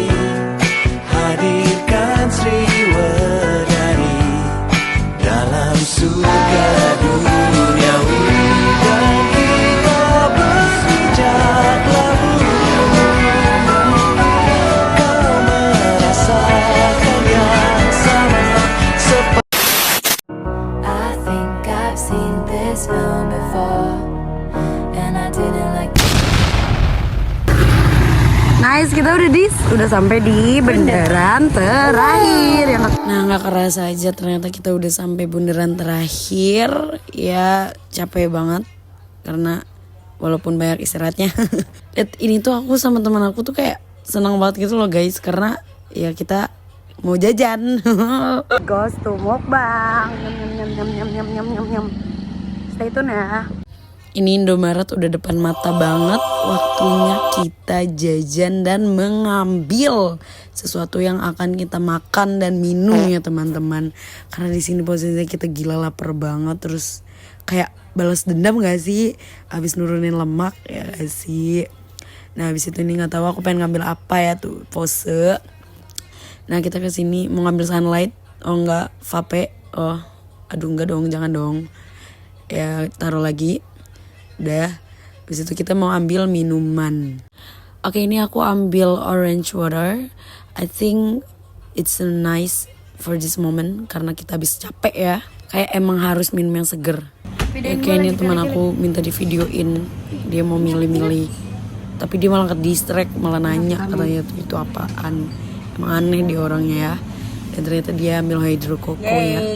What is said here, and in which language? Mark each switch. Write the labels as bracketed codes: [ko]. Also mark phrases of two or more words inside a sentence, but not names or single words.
[id] Hadirkan Sriwedari dalam surga duniawi, dan kita berpijak lalu. Kau merasakan yang sama seperti [en] I think I've seen this film before, and I didn't like. [id] Nice, kita udah sampai di bundaran terakhir. Nah, nggak kerasa aja ternyata kita udah sampai bundaran terakhir. Ya capek banget karena walaupun banyak istirahatnya. Lihat ini tuh aku sama teman aku tuh kayak senang banget gitu loh guys, karena ya kita mau jajan. Ghost to mukbang. Nyam. [en] Stay tune ya. [id] Ini Indomaret udah depan mata banget, waktunya kita jajan dan mengambil sesuatu yang akan kita makan dan minum ya teman-teman. Karena di sini posisinya kita gila lapar banget, terus kayak balas dendam gak sih? Abis nurunin lemak ya gak sih? Nah abis itu ini nggak tahu aku pengen ngambil apa ya tuh pose. Nah kita kesini mau ngambil sunlight, oh enggak vape, oh aduh enggak dong, jangan dong. Ya taruh lagi. Udah, habis itu kita mau ambil minuman. Oke, ini aku ambil [en] orange water. I think it's nice for this moment [id] karena kita habis capek ya. Kayak emang harus minum yang seger. Ya, kayak ini teman aku minta di videoin, dia mau milih-milih. Tapi dia malah ke-distract, malah nanya katanya itu apaan. Emang aneh dia orangnya ya. Dan ternyata dia ambil hydro coco ya.